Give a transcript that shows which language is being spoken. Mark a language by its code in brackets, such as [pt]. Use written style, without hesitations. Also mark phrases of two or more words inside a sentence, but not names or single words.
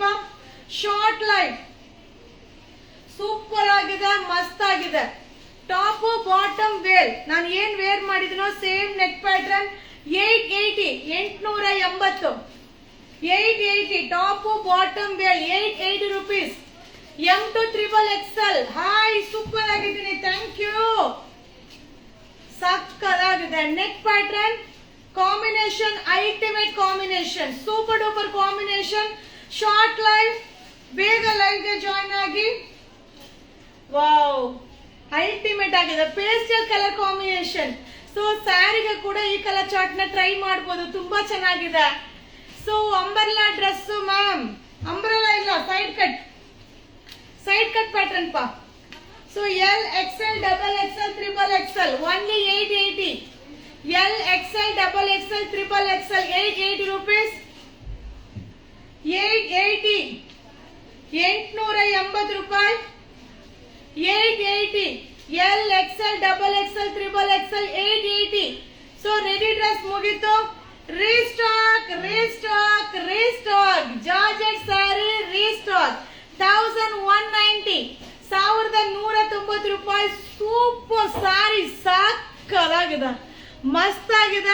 [en] short live super [kn] ಆಗಿದೆ, ಮಸ್ತ್ ಆಗಿದೆ. [en] top bottom wear, [kn] ನಾನು ಏನ್ ವೇರ್ ಮಾಡಿದನೋ [en] same neck pattern. 880, 880, 880 top bottom wear, 880 rupees. M to triple XL. ಹಾಯ್, [kn] ಸೂಪರ್ ಆಗಿದ್ದೀನಿ, [en] thank you. ಸಕ್ಕದಾಗಿದೆ neck pattern combination, ultimate combination, super duper combination. short live, [kn] ಬೇಗ ಲೈವ್ ಗೆ ಜಾಯಿನ್ ಆಗಿ. ವಾವ್, ಅಲ್ಟಿಮೇಟ್ ಆಗಿದೆ. [en] pastel colour combination. [kn] ಸೊ ಸ್ಯಾರಿಗೆ ಕೂಡ ಈ [en] colour chart [kn] ನ ಟ್ರೈ ಮಾಡಬಹುದು, ತುಂಬಾ ಚೆನ್ನಾಗಿದೆ. [en] so umbrella dress ma'am, umbrella ಇಲ್ಲ, side cut pattern ಪಾ. So L, XL, double XL, triple XL, only 880. L, XL, double XL, triple XL, 880 rupees. [kn] 880, 880 ರೂಪಾಯಿ. [en] 880. L, XL, double XL, triple XL, 880. So ready dress ಮುಗಿತು. restock georgette saree restock 1190, 1190 ರೂಪಾಯಿ. super saree, [kn] ಸಾಕಾಗಿದೆ, ಮಸ್ತ್ ಆಗಿದೆ.